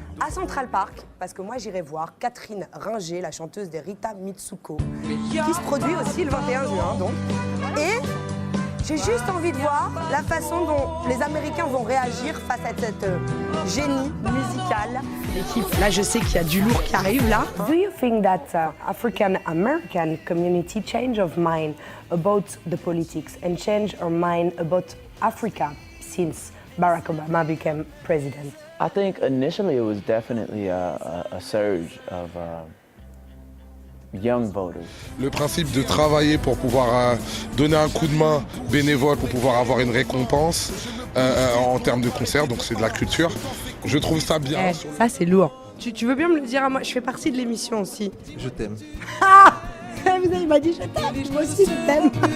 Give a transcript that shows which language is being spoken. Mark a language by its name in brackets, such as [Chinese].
[French] À Central Park, parce que moi j'irai voir Catherine Ringer, la chanteuse des Rita Mitsuko, qui se produit aussi le 21 juin donc. Et j'ai juste envie de voir la façon dont les Américains vont réagir face à cette génie musicale. L'équipe, là je sais qu'il y a du lourd qui arrive là. [English] Do you think that African-American community change of mind about the politics and change our mind about Africa since Barack Obama became president? I think initially it was definitely a surge of young voters. [French] Le principe de travailler pour pouvoir donner un coup de main bénévole pour pouvoir avoir une récompense en termes de concert, donc c'est de la culture. Je trouve ça bien. Ça c'est lourd. Tu veux bien me le dire à moi? Je fais partie de l'émission aussi. Je t'aime. Ah! Il m'a dit je t'aime, moi aussi je t'aime.